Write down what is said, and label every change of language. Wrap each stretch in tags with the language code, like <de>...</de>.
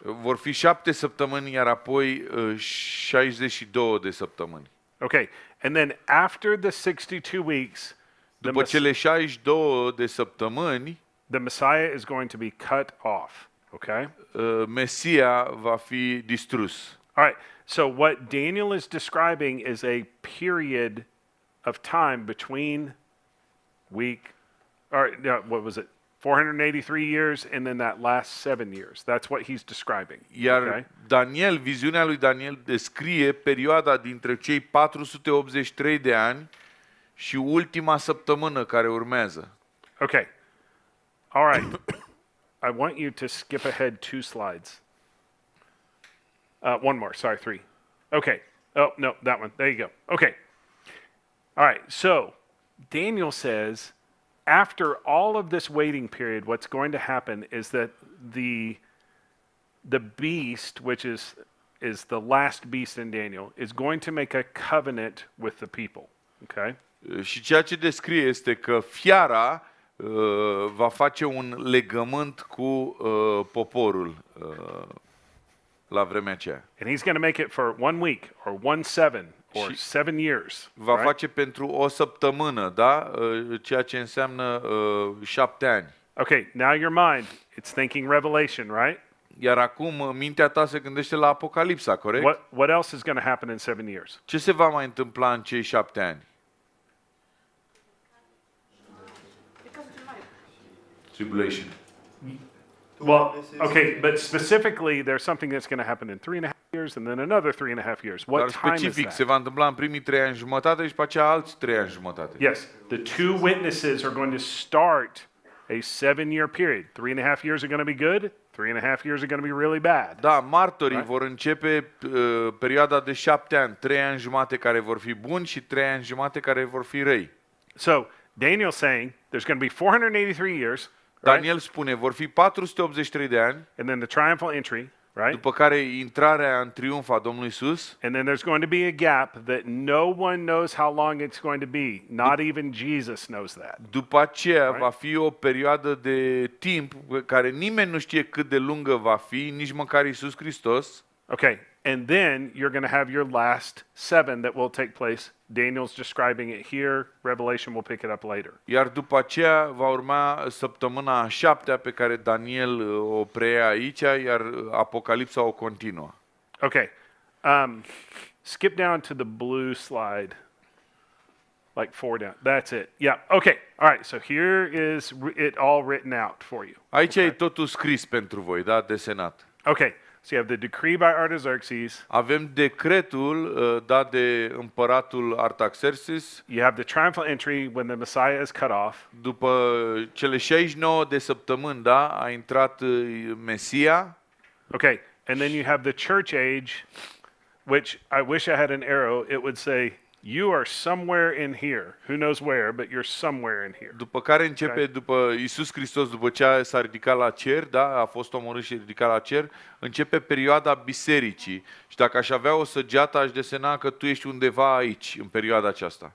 <ro>Vor fi 7 săptămâni, iar apoi 62 de săptămâni.</ro> <en>Okay, and then after the 62 weeks,</en> <ro>După cele 62 de săptămâni,</ro> <en>the Messiah is going to be cut off, okay?</en> <ro>Mesia va fi distrus.</ro> <en>All right, so what Daniel is describing is a period of time between what was it? 483 years and then that last 7 years. That's what he's describing.</en> <ro>Iar</ro> <en>okay?</en> <ro>Daniel, viziunea lui Daniel descrie perioada dintre cei 483 de ani și ultima săptămână care urmează.</ro> <en>Okay. All right. I want you to skip ahead 2 slides. One more, sorry, 3. Okay. Oh, no, that one. There you go. Okay. All right. So Daniel says, after all of this waiting period, what's going to happen is that the beast, which is the last beast in Daniel, is going to make a covenant with the people. Okay?</en> <ro>Și ceea ce descrie este că fiara va face un legământ cu poporul la vremea aceea.</ro> <en>And he's going to make it for 1 week or 1/7 or 7 years.</en> <ro>Va face pentru o săptămână, da? Ceea ce înseamnă 7 ani.</ro> <en>Okay, now your mind, it's thinking Revelation, right?</en> <ro>Iar acum mintea ta se gândește la Apocalipsa, corect?</ro> <en>What else is going to happen in 7 years?</en> <ro>Ce se va mai întâmpla în cei 7 ani?</ro> <en>Tribulation. Well, okay, but specifically, there's something that's going to happen in 3.5 years and then another 3.5 years.</en> <ro>Dar</ro> <en>What time is</en> <ro>specific se</ro> <en>that?</en> <ro>va întâmpla în primii 3 ani jumătate și după aceea alți 3 ani jumătate.</ro> <en>Yes, the two witnesses are going to start a 7-year period. 3.5 years are going to be good. 3.5 years are going to be really bad.</en> <ro>Da, martorii vor începe perioada de 7 ani, 3 ani jumate care vor fi buni și 3 ani jumate care vor fi răi.</ro> <en>So Daniel's saying there's going to be 483 years, right?</en> <ro>Daniel spune, vor fi 483 de ani,</ro> <en>And then the triumphal entry, right?</en> <ro>după care intrarea în triumf a Domnului Iisus,</ro> <en>And then there's going to be a gap that no one knows how long it's going to be. Not even Jesus knows that.</en> <ro>după aceea va fi o perioadă de timp care nimeni nu știe cât de lungă va fi, nici măcar Iisus Hristos.</ro> <en>Okay, and then you're going to have your last 7 that will take place. Daniel's describing it here. Revelation will pick it up later.</en> <ro>Iar după aceea va urma săptămâna a 7-a pe care Daniel o preia aici, iar Apocalipsa o continuă.</ro> <en>Okay, skip down to the blue slide, like 4 down. That's it. Yeah. Okay. All right. So here is it all written out for you.</en> <ro>Aici e totul scris pentru voi, da, desenat.</ro> <en>Okay. So you have the decree by Artaxerxes.</en> <ro>Avem decretul dat de împăratul Artaxerxes.</ro> <en>You have the triumphal entry when the Messiah is cut off.</en> <ro>După cele 69 de săptămâni, da, a intrat Mesia.</ro> <en>Okay. And then you have the church age, which I wish I had an arrow. It would say, you are somewhere in here. Who knows where, but you're somewhere in here.</en> <ro>După care începe, după Iisus Hristos, după ce s-a ridicat la cer, da, a fost omorât și ridicat la cer, începe perioada bisericii. Și dacă aș avea o săgeată, aș desena că tu ești undeva aici, în perioada aceasta.</ro>